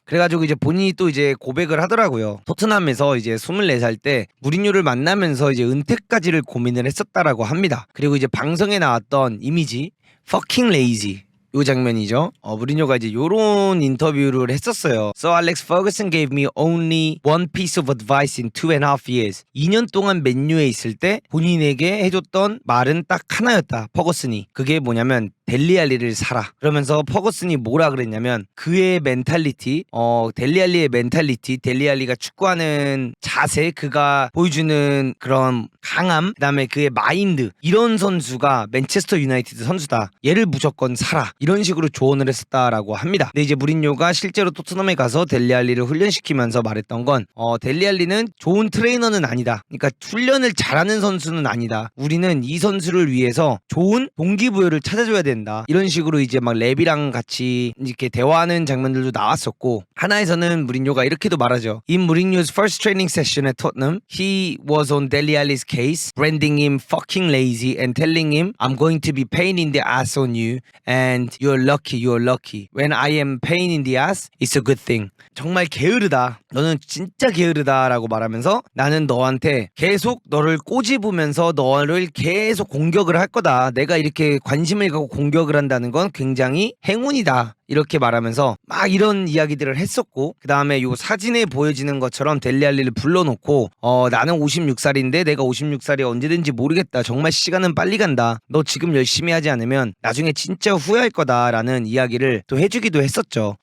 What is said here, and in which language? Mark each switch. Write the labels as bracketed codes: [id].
[ko] 그래가지고 이제 본인이 또 이제 고백을 하더라고요. 토트넘에서 이제 24살 때 무리뉴를 만나면서 이제 은퇴까지를 고민을 했었다라고 합니다. 그리고 이제 방송에 나왔던 이미지 [en] fucking lazy, [ko] 요 장면이죠. 무리뉴가 이제 요런 인터뷰를 했었어요. [en] So Alex Ferguson gave me only one piece of advice in 2.5 years. [ko] 2년 동안 맨유에 있을 때 본인에게 해줬던 말은 딱 하나였다, 퍼거슨이. 그게 뭐냐면 델리 알리를 사라. 그러면서 퍼거슨이 뭐라 그랬냐면, 그의 멘탈리티, 델리 알리의 멘탈리티, 델리 알리가 축구하는 자세, 그가 보여주는 그런 강함, 그다음에 그의 마인드, 이런 선수가 맨체스터 유나이티드 선수다, 얘를 무조건 사라, 이런 식으로 조언을 했었다라고 합니다. 근데 이제 무린요가 실제로 토트넘에 가서 델리 알리를 훈련시키면서 말했던 건 델리 알리는 좋은 트레이너는 아니다, 그러니까 훈련을 잘하는 선수는 아니다, 우리는 이 선수를 위해서 좋은 동기부여를 찾아줘야 된다, 이런 식으로 이제 막 랩이랑 같이 이렇게 대화하는 장면들도 나왔었고, 하나에서는 무린요가 이렇게도 말하죠. [en] In Mourinho's first training session at Tottenham, he was on Dele Alli's case, branding him fucking lazy and telling him, I'm going to be pain in the ass on you and you're lucky. When I am pain in the ass, it's a good thing. [ko] 정말 게으르다, 너는 진짜 게으르다라고 말하면서 나는 너한테 계속 너를 꼬집으면서 너를 계속 공격을 할 거다, 내가 이렇게 관심을 갖고 공격을 한다는 건 굉장히 행운이다, 이렇게 말하면서 막 이런 이야기들을 했었고, 그 다음에 요 사진에 보여지는 것처럼 델리 알리를 불러놓고 나는 56살인데 내가 56살이 언제든지 모르겠다, 정말 시간은 빨리 간다, 너 지금 열심히 하지 않으면 나중에 진짜 후회할 거다라는 이야기를 또 해주기도 했었죠.